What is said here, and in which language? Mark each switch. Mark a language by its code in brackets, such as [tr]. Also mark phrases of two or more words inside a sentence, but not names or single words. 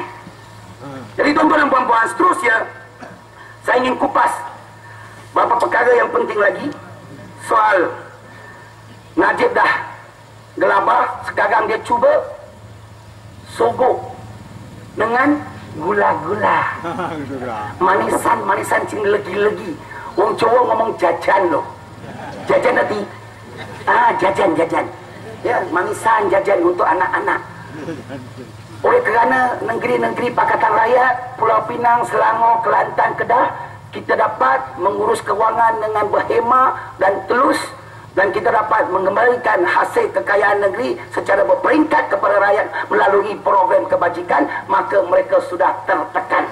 [ms] Jadi tuan-tuan dan puan-puan, seterusnya saya ingin kupas beberapa perkara yang penting lagi. Soal Najib dah gelabah, sekarang dia cuba sogok dengan gula-gula, manisan cing legi-legi. [jv] Wong Jawa ngomong jajan loh, jajan nanti, jajan. [ms] Ya, manisan jajan untuk anak-anak. Oleh kerana negeri-negeri Pakatan Rakyat, Pulau Pinang, Selangor, Kelantan, Kedah, kita dapat mengurus kewangan dengan berhemah dan telus, dan kita dapat mengembalikan hasil kekayaan negeri secara berperingkat kepada rakyat melalui program kebajikan, maka mereka sudah tertekan.